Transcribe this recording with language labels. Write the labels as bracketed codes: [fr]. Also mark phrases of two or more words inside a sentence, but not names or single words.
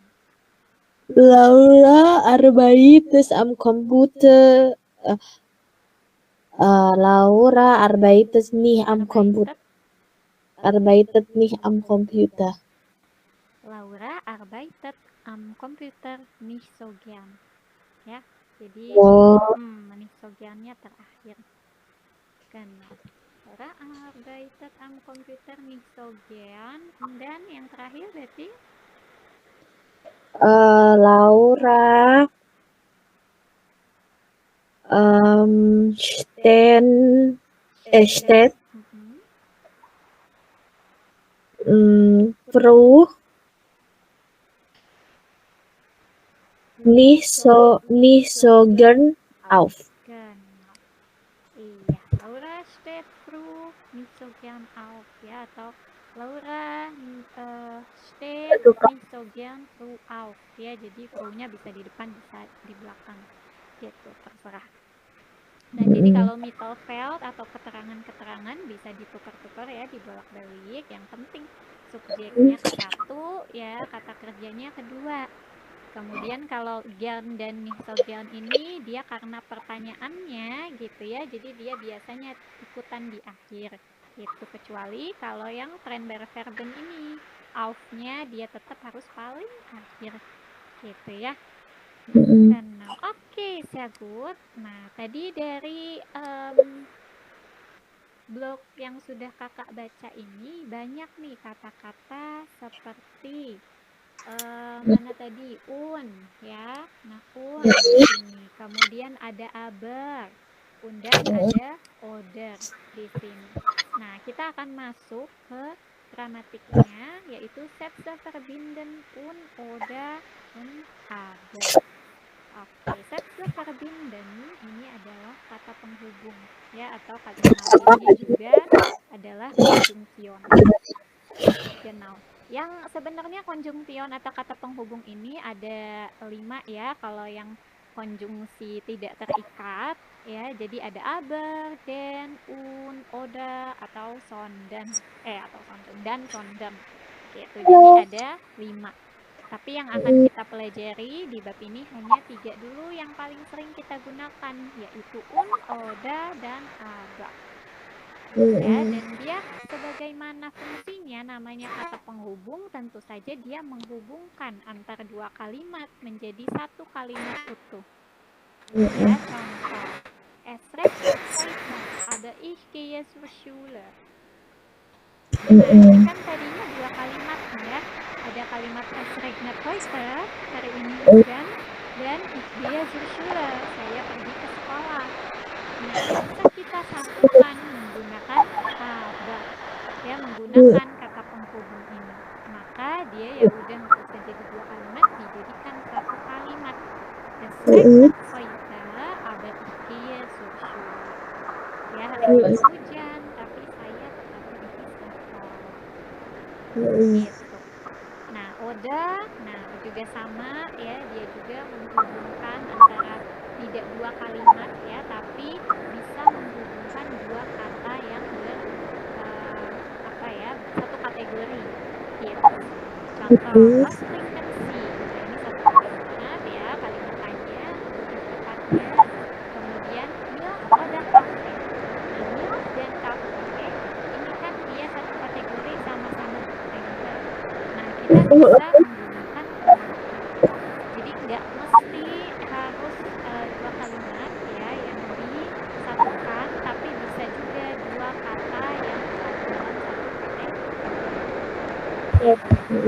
[de] Laura arbeitet am Computer. Laura arbeitet nicht am Computer. Arbeitet nicht am Computer. Laura arbeitet am Computer nicht so gern. [id] Ya, jadi [de] nicht so gernnya [id] terakhir. [de] Genau. Laura arbeitet am Computer nicht so gern. [id] Dan yang terakhir berarti [de] Laura steht früh nicht so gern auf. Genau. Iya, Laura steht früh nicht so gern auf, ya, atau Laura steht nicht so gern früh auf, [id] ya. Jadi frühnya bisa di depan, bisa di belakang, gitu, terserah. Nah, jadi kalau Mittelfeld atau keterangan-keterangan bisa ditukar-tukar ya, dibolak-balik. Yang penting subjeknya ke satu, ya, kata kerjanya kedua. Kemudian kalau gern dan [de] nicht so gern [id] ini dia karena pertanyaannya gitu ya, jadi dia biasanya ikutan di akhir gitu, kecuali kalau yang Trennverben ini auf-nya dia tetap harus paling akhir gitu ya. Nah, oke, [de] sehr gut. [id] Nah, tadi dari blog yang sudah kakak baca ini banyak nih kata-kata seperti mana tadi ya, nah di sini. Kemudian ada aber, dan ada oder di sini. Nah, kita akan masuk ke gramatiknya, yaitu [de] Sätze verbinden oder und aber. [id] Oke, [de] Sätze verbinden [id] ini adalah kata penghubung ya, atau kata lainnya juga adalah konjungsion. [de] Genau. [id] Yang sebenarnya konjungsion atau kata penghubung ini ada 5 ya. Kalau yang konjungsi tidak terikat ya, jadi ada [de] aber, den, oder, [id] atau sondern dan sondern gitu. Jadi ada 5. Tapi yang akan kita pelajari di bab ini hanya 3 dulu yang paling sering kita gunakan, yaitu oder, dan aber. Ya, dan dia sebagaimana fungsinya, namanya kata penghubung, tentu saja dia menghubungkan antara dua kalimat menjadi satu kalimat utuh. Ya, contoh, [de] es regnet heute, aber ich gehe zur Schule. [id] Nah, ini kan tadinya dua kalimat ya. Ada kalimat [de] es regnet heute, [id] hari ini hujan, dan [de] ich gehe zur Schule, [id] saya pergi ke sekolah. Nah, bisa kita satukan menggunakan aber, ya, menggunakan kata penghubung ini. Maka dia ya udah nggak usah jadi dua kalimat, dijadikan satu kalimat. [de] Es regnet heute, aber ich gehe zur Schule. [id] Ya, hari ini hujan, tapi saya tetap pergi ke sekolah. Gitu. Nah, oder, juga sama ya, dia juga menghubungkan antara tidak dua kalimat ya, tapi bisa menghubungkan dua kata yang satu kategori gitu. Contoh, [de] was trinken Sie? [id] Nah, ini satu kalimat ya, kalimat tanya untuk tepatnya. [de] Kemudian milk oder Kaffee. [id] Nah, milk dan Kaffee ini kan dia satu kategori, sama-sama trinken. Nah, kita bisa menggunakan jadi nggak mesti harus dua kalimat ya yang disatukan, tapi bisa juga dua kata yang dalam satu kategori.